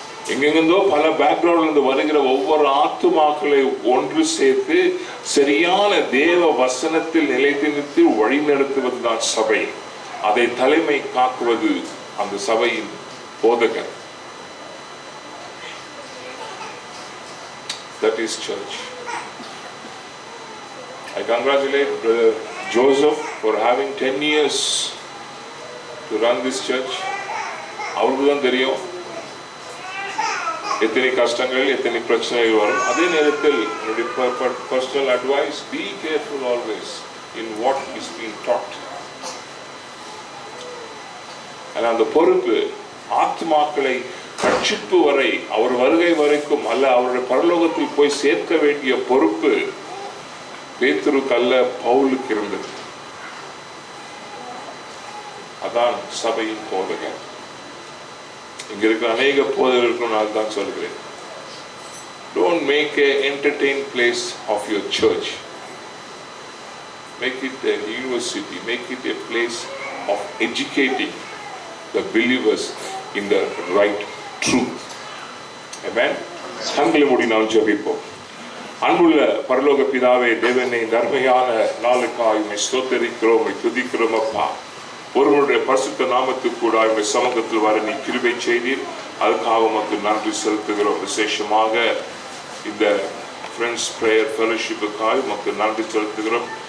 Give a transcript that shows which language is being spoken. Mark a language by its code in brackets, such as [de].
[ta] எங்கெங்கிருந்தோ பல பேக்ரவுண்ட்ல இருந்து வருகிற ஒவ்வொரு ஆத்துமாக்களை ஒன்று சேர்த்து சரியான தேவ வசனத்தில் நிலைத்து நிறுத்தி வழி நடத்துவதுதான் சபை. அதை தலைமை காக்குவது அந்த சபையின் போதகர். [en] That is church. I congratulate Brother Joseph for having 10 years to run this church. [ta] அவருக்கு தான் தெரியும் எத்தனை கஷ்டங்கள் எத்தனை பிரச்சனைகள் வரும். அதே நேரத்தில் என்னுடைய [en] Personal advice, be careful always in what is being taught. [ta] அந்த பொறுப்பு ஆத்மாக்களை ரட்சிப்பு வரை, அவர் வருகை வரைக்கும் அல்ல, அவருடைய பரலோகத்தில் போய் சேர்க்க வேண்டிய பொறுப்பு பேதுருக்கு அல்ல, பவுலுக்கு இருந்தது. அதான் சபையின் போதகர். இங்க இருக்கிற அநேக போதகர்களுக்கும் நான் தான் சொல்கிறேன், [en] don't make a entertain place of your church. Make it a university, make it a place of educating the believers in the right truth. [ta] Amen. கண்களை மூடி நாம் ஜெபிப்போம். அன்புள்ள பரலோக பிதாவே, தேவனே, நன்மையான நாளுக்காய் உம்மை ஸ்தோத்திரிக்கிறோம், உம்மை துதிக்கிறோம் அப்பா. ஒருவருடைய பரிசுத்த நாமத்துக்கு கூட உம்முடைய சமூகத்தில் வர நீ கிருபை செய்தீர். அதுக்காக உமக்கு நன்றி செலுத்துகிறோம். விசேஷமாக இந்த ஃப்ரெண்ட்ஸ் பிரேயர் ஃபெலோஷிப்புக்காக உமக்கு நன்றி செலுத்துகிறோம்.